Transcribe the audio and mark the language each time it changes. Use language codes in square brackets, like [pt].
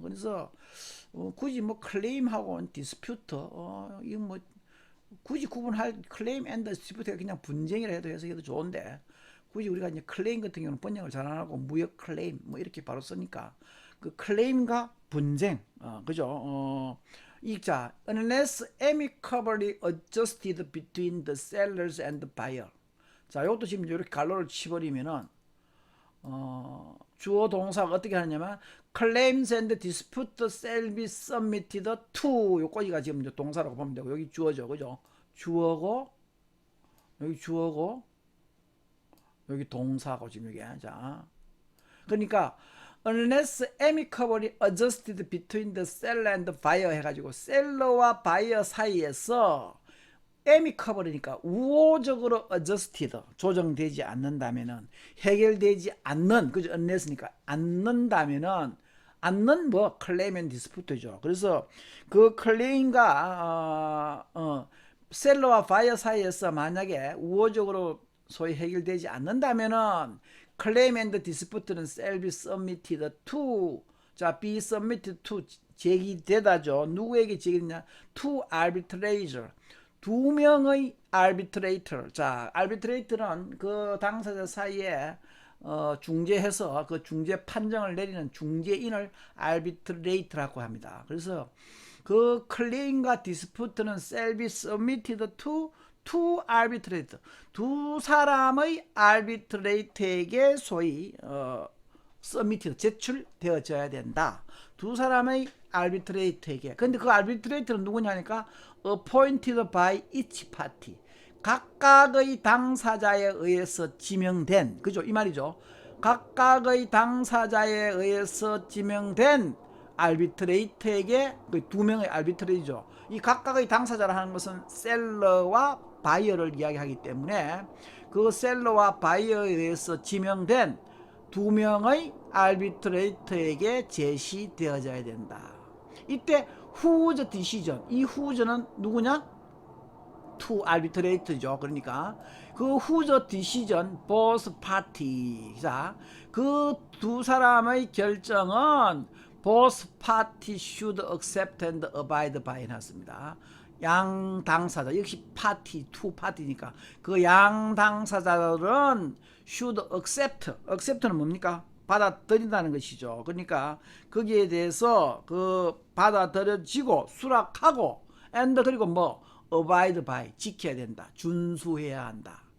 [ko] 그래서 굳이 뭐 클레임하고 디스퓨트, 이거 뭐 굳이 구분할 클레임 앤 디스퓨트가 그냥 분쟁이라 해도 해석해도 좋은데 굳이 우리가 이제 클레임 같은 경우는 번역을 잘 안 하고 무역 클레임 뭐 이렇게 바로 쓰니까 그 클레임과 분쟁, 그죠? [en] 자, unless amicably adjusted between the sellers and the buyer. [ko] 자, 이것도 지금 이렇게 갈로를 치버리면은 주어 동사가 어떻게 하느냐면 [en] claims and disputes shall be submitted to, [ko] 요거기가 지금 이제 동사라고 보면 되고, 여기 주어죠, 그죠? 주어고, 여기 주어고, 여기 동사고 지금 이게. 자, 그러니까 [en] unless amicably adjusted between the seller and the buyer [ko] 해가지고 셀러와 바이어 사이에서 amicable이니까 우호적으로 adjusted 조정되지 않는다면은, 해결되지 않는, 그죠? unless니까 않는다면은, 않는 뭐 claim and dispute죠. 그래서 그 클레임과 셀러와 바이어 사이에서 만약에 우호적으로 소위 해결되지 않는다면은 claim and dispute는 [en] shall be submitted to, [ko] 자, be submitted to 제기되다죠. 누구에게 제기되냐? [en] to arbitrator, [ko] 두 명의 [en] arbitrator. [ko] 자, arbitrator는 그 당사자 사이에 중재해서 그 중재 판정을 내리는 중재인을 arbitrator라고 합니다. 그래서 그 클레임과 디스푸트는 [en] shall be submitted to arbitrator, [ko] 두 사람의 arbitrator에게 소위 submitted 제출되어져야 된다. 두 사람의 arbitrator에게. 근데 그 arbitrator는 누구냐니까 [en] appointed by each party, [ko] 각각의 당사자에 의해서 지명된, 그죠? 이 말이죠. 각각의 당사자에 의해서 지명된 arbitrator에게, 그 두 명의 arbitrator이죠. 이 각각의 당사자라 하는 것은 셀러와 바이어를 이야기하기 때문에 그 셀러와 바이어에 의해서 지명된 두 명의 arbitrator에게 제시되어져야 된다. 이때 whose decision, 이 whose는 누구냐? [en] to arbitrator죠. 그러니까 그 whose decision both party, 자, [ko] 그 두 사람의 결정은 [en] both party should accept and abide by [ko] 해놨습니다. 양 당사자, 역시 파티, 투 파티니까 그 양 당사자들은 should accept는 뭡니까? 받아들인다는 것이죠. 그러니까 거기에 대해서 그 받아들여지고 수락하고 and 그리고 뭐 abide by, 지켜야 된다, 준수해야 한다.